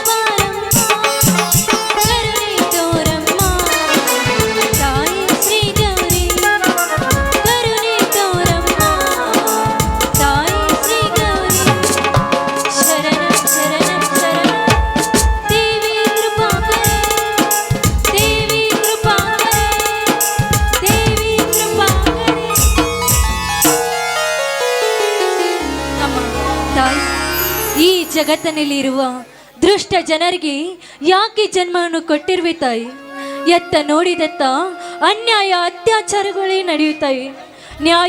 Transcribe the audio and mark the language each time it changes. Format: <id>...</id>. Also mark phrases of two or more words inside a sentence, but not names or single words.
<kn>ಬಾರಮ್ಮ ಕರುಣೆ ತೋರಮ್ಮ ತಾಯಿ ಶ್ರೀ ಗೌರಿ ಕರುಣೆ ತೋರಮ್ಮ ತಾಯಿ ಶ್ರೀ ಗೌರಿ</kn> <sa>ಶರಣಂ ಶರಣಂ ಶರಣಂ ದೇವಿ ಕೃಪಾ ಕರೆ ದೇವಿ ಕೃಪಾ ಕರೆ ದೇವಿ ಕೃಪಾ ಕರೆ</sa> <kn>ಅಮ್ಮ ತಾಯಿ ಈ ಜಗತ್ತಿನಲ್ಲಿರುವ ದುಷ್ಟ ಜನರಿಗೆ ಯಾಕೆ ಜನ್ಮವನ್ನು ಕೊಟ್ಟಿರುವೆ ತಾಯಿ ಎತ್ತ ನೋಡಿದತ್ತ ಅನ್ಯಾಯ ಅತ್ಯಾಚಾರಗಳೇ ನಡೆಯುತ್ತವೆ ನ್ಯಾಯ</kn>